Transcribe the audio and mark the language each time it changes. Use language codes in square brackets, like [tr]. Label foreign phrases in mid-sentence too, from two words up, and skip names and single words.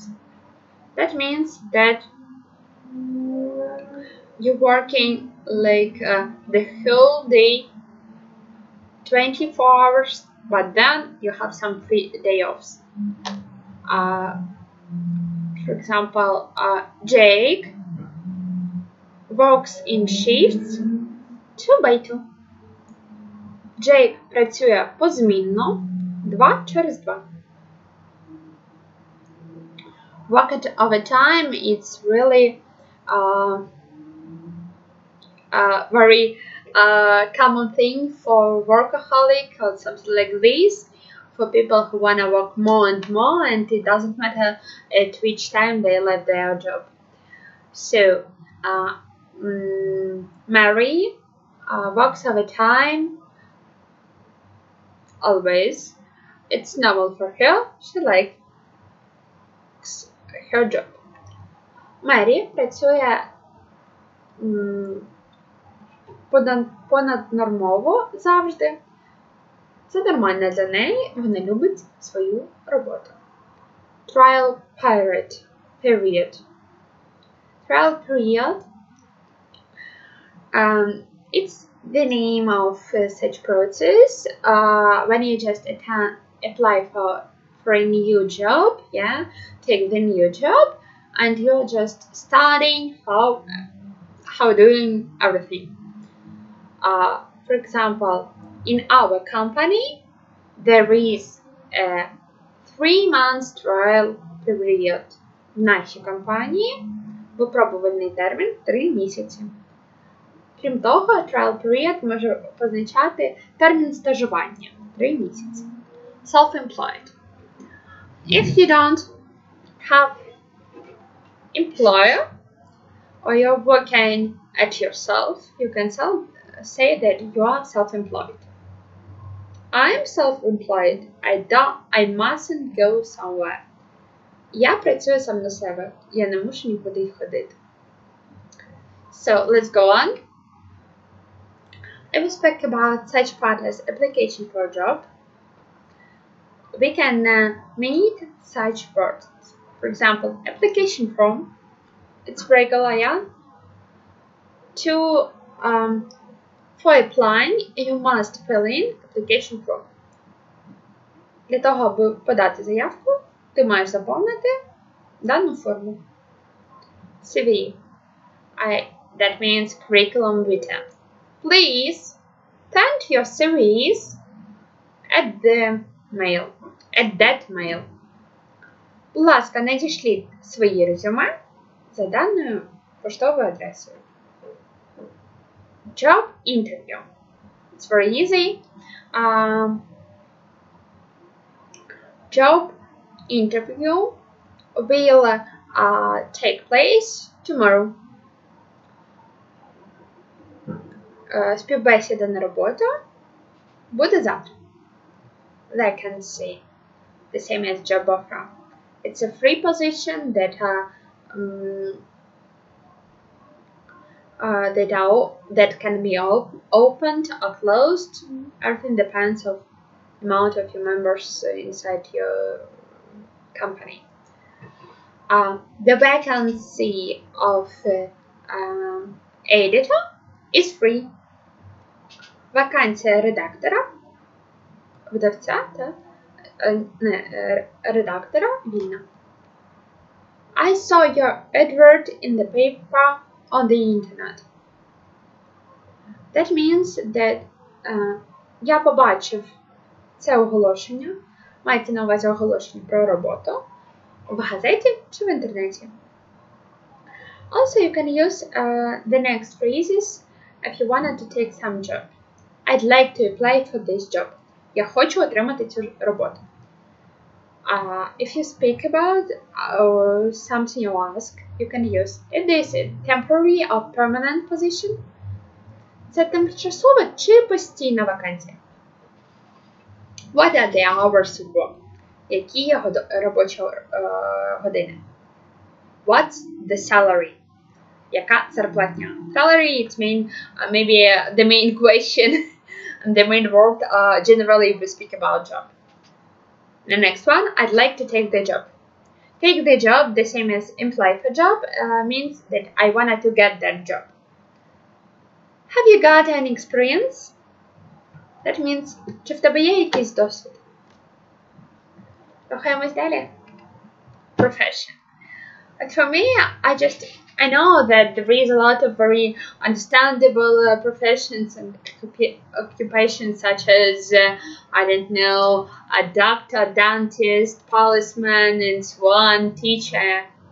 [en] That means that you're working like the whole day, 24 hours, but then you have some free day offs. For example, Jake works in shifts 2 by 2. [uk] Jake працює позмінно 2 через 2. [en] Work at overtime, it's really very common thing for workaholic or something like this, for people who want to work more and more, and it doesn't matter at which time they leave their job. So Mary works overtime always. It's normal for her. She likes her job. [uk] Мері працює понаднормово завжди. Це нормально для неї, вона любить свою роботу. [en] Trial period. Trial period. It's the name of such process when you just apply for a new job, yeah, take the new job, and you're just studying how doing everything. For example, in our company, there is a 3 months trial period. [uk] В нашій компанії випробувальний термін 3 місяці. Крім того, [en] trial period [uk] може позначати термін стажування 3 місяці. [en] Self-employed. If you don't have employer or you're working at yourself, you can say that you are self-employed. I'm self-employed. I mustn't go somewhere. [uk] Я працюю сам на себе. Я не мушу нікуди ходити. [en] So, let's go on. If we speak about such part as application for a job, we can meet such words. For example, application form. It's regular, yeah? For applying, you must fill in application form. [uk] Для того, аби подати заявку, ти маєш заповнити дану форму. [en] CV. That means curriculum vitae. Please send your CVs at that mail. [uk] Будь ласка, надішліть свої резюме за даною поштовою адресою. [en] Job interview. It's very easy. Job interview will take place tomorrow. [uk] Співбесіда на роботу буде завтра. [en] Vacancy. The same as job offer. It's a free position that can be opened or closed. Everything depends on the amount of your members inside your company. The vacancy of editor is free. [uk] Вакансія редактора, видавця та редактора вільна. [en] I saw your advert in the paper on the internet. That means that [uk] я побачив це оголошення, мається на увазі оголошення про роботу в газеті чи в інтернеті. [en] Also, you can use the next phrases if you wanted to take some job. I'd like to apply for this job. [uk] Я хочу отримати цю роботу. [en] If you speak about something you ask, you can use if this is temporary or permanent position. [uk] Це тимчасова чи постійна вакансія? [en] What are the hours of work? [uk] Які є робочі години? [en] What's the salary? [uk] Яка зарплатня? [en] Salary, it's maybe the main question, the main word generally if we speak about job. The next one, I'd like to take the job. Take the job, the same as apply for job, means that I wanted to get that job. Have you got any experience? That means, [uk] чи в тебе є якийсь досвід? Рухаємось далі. [en] Profession. But for me, I know that there is a lot of very understandable professions and occupations such as, I don't know, a doctor, dentist, policeman, and so on, teacher.